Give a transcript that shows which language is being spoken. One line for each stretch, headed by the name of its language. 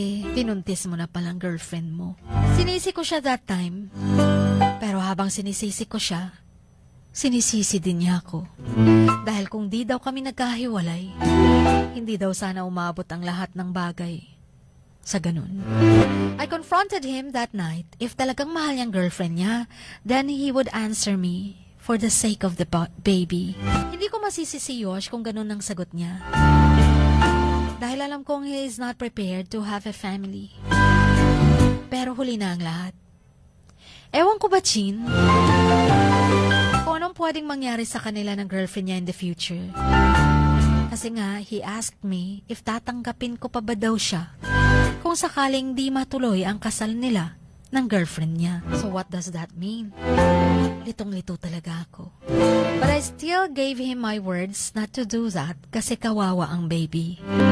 Filipino: Pinuntis mo na palang girlfriend mo. Sinisi ko siya
English: that time.
Filipino: Pero habang sinisisi ko siya, sinisisi din niya ako. Dahil kung di daw kami nagkahiwalay, hindi daw sana umabot ang lahat ng bagay sa ganun.
English: I confronted him that night. If
Filipino: talagang mahal niyang girlfriend niya,
English: then he would answer me for the sake of the baby.
Filipino: Hindi ko masisi si Yosh kung ganun ang sagot niya. Dahil alam kong
English: he is not prepared to have a family.
Filipino: Pero huli na ang lahat. Ewan ko ba, Chin? Kung anong pwedeng mangyari sa kanila ng girlfriend niya
English: in the future.
Filipino: Kasi nga,
English: he asked me if
Filipino: tatanggapin ko pa ba daw siya kung sakaling di matuloy ang kasal nila ng girlfriend niya.
English: So what does that mean?
Filipino: Litong-lito talaga ako.
English: But I still gave him my words not to do that
Filipino: kasi kawawa ang baby.